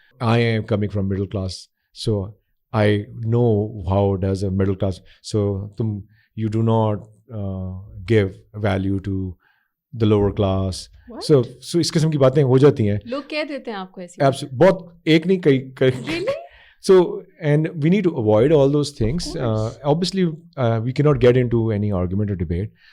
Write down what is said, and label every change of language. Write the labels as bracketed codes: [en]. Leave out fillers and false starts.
[en] I am coming from middle class, so I know how does a middle class, so you do not give value to the lower class. What? [ur] So اس قسم کی باتیں ہو جاتی ہیں. لوگ کہہ دیتے ہیں آپ کو ایسی بہت, ایک نہیں کئی. [en] So and we need to avoid all those things. Obviously we cannot get into any argument or debate.